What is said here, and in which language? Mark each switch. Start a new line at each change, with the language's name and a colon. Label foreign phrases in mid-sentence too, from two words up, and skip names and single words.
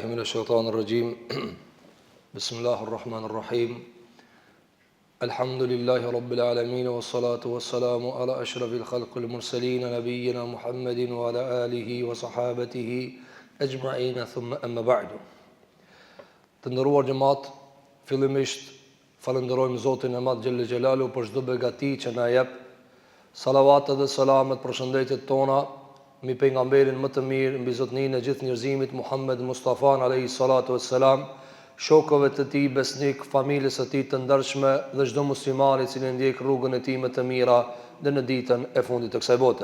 Arabic: الشيطان الرجيم بسم الله الرحمن الرحيم الحمد لله رب العالمين والصلاة والسلام على أشرف الخلق المرسلين نبينا محمد وعلى آله وصحابته أجمعين ثم أما بعد.
Albanian: Të nderuar xhamat, fillimisht falenderojmë Zotin e Madh
Arabic: جل جلاله
Albanian: për çdo begati që na jep. Salavatet dhe selamet, përshëndetjet tona mbi pejgamberin më të mirë, mbi zotëninë e gjithë njerëzimit Muhammed Mustafa
Arabic: عليه الصلاة والسلام,
Albanian: shokëve të tij besnik, familjes së tij të ndershme dhe çdo musliman i cili ndjek rrugën e tij më të mira dhe në ditën e fundit të kësaj bote.